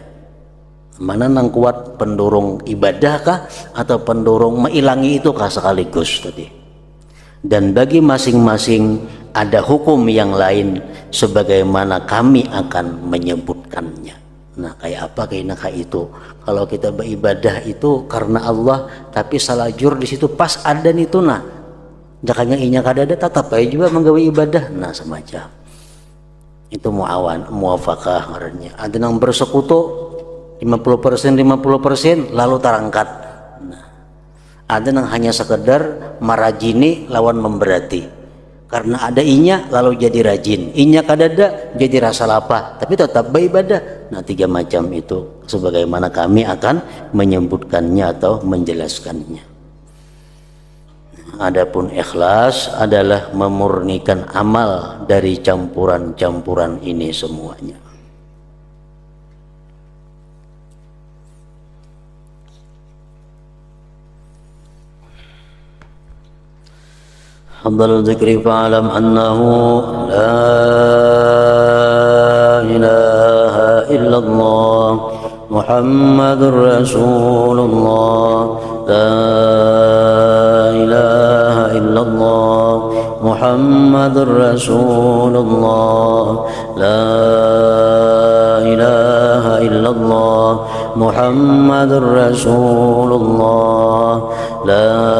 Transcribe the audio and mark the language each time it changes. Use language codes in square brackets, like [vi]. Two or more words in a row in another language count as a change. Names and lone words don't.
[bjn] Mana nang kuat, pendorong ibadahkah atau pendorong mengilangi itu kah sekaligus tadi. [id] Dan bagi masing-masing ada hukum yang lain sebagaimana kami akan menyebutkannya. Nah, kayak apa kayak itu? Kalau kita beribadah itu karena Allah, [bjn] tapi salah jur di situ pas ada itu nah. Jakanya inya kadada tetap aja juga menggawe ibadah. Nah, semacam itu muwafaqah ngarannya. [id] Ada yang bersekutu 50% lalu terangkat. [bjn] Nah, ada yang hanya sekedar marajini lawan memberati. Karena ada inya lalu jadi rajin, inya kadada jadi rasa lapar, [id] tapi tetap beribadah. Nah, 3 macam itu sebagaimana kami akan menyebutkannya atau menjelaskannya. Adapun ikhlas adalah memurnikan amal dari campuran-campuran ini semuanya. [ar] أفضل الذكر فاعلم أنه لا إله إلا الله محمد رسول الله، لا إله إلا الله محمد رسول الله، لا إله إلا الله محمد رسول الله، لا